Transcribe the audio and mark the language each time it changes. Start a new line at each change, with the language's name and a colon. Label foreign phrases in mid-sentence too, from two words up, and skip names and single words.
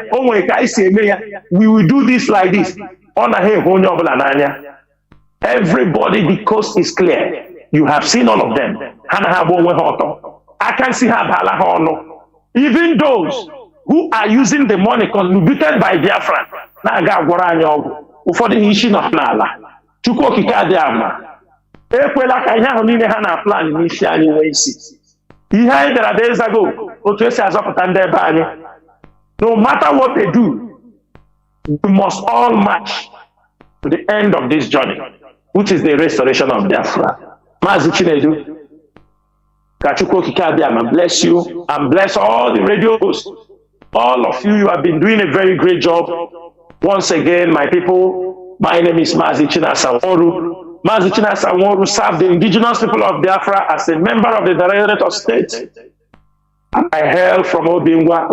English: Oh my God, I see a mayor. We will do this like this. Everybody, the coast is clear. You have seen all of them. I can see how even those who are using the money contributed by Biafra.
Igbo: Ụfọdụ isi nọ n'ala. Chukwu okike adị ama. Ekwela ka ihe ahụ niile ha na plan n'isi anyị nwee isi. Ihe anyị dara
English: days ago,
Igbo: otu esi azọpụta ndị ebe anyị.
English: No matter what they do, we must all march to the end of this journey, which is the restoration of Biafra. Mazi Chinedu,
Igbo: ka Chukwu okike adị ama
English: bless you and bless all the radio hosts. All of you, you have been doing a very great job. Once again, my people, my name is Mazi Chinasa Nworu. Mazi Chinasa Nworu served the indigenous people of Biafra as a member of the Directorate of State. I hail from Obingwa.